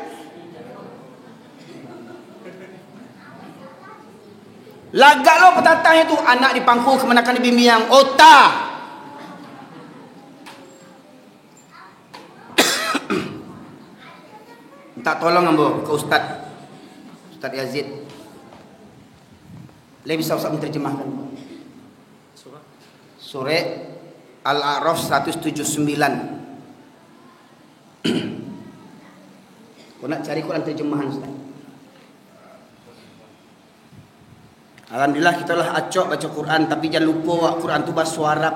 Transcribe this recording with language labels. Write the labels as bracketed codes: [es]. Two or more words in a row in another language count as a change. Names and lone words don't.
[min] Lagak lo petatang itu anak dipangku kemenakan di bimbingan otak. Minta tolong ambo ke Ustaz Yazid. [id] Lebih bisa Ustaz menerjemahkan. Surah Al-A'raf 179. [min] Kau nak cari Quran terjemahan Ustaz. Alhamdulillah kita lah acok baca Quran, tapi jangan lupa wak Quran tu bahasa Arab.